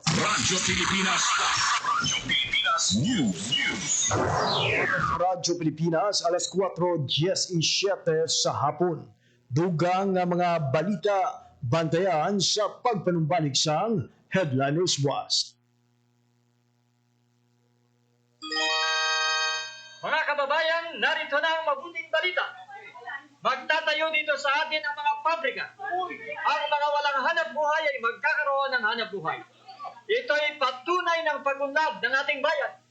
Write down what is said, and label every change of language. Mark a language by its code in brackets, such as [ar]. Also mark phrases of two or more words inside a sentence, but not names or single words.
[hil] Radyo Pilipinas. Radyo Pilipinas News. Radyo Pilipinas, alas 4:17 sa hapon. Dugang nga mga balita bantayan sa pagpanumbalik sang Headliners Watch. [tl] Mga kababayan, narito na ang mabuting balita. Magtatayo dito sa atin ang mga pabrika. Ang mga walang hanap buhay ay magkakaroon ng hanap buhay. Ito ay patunay ng pag-unlad ng ating bayan.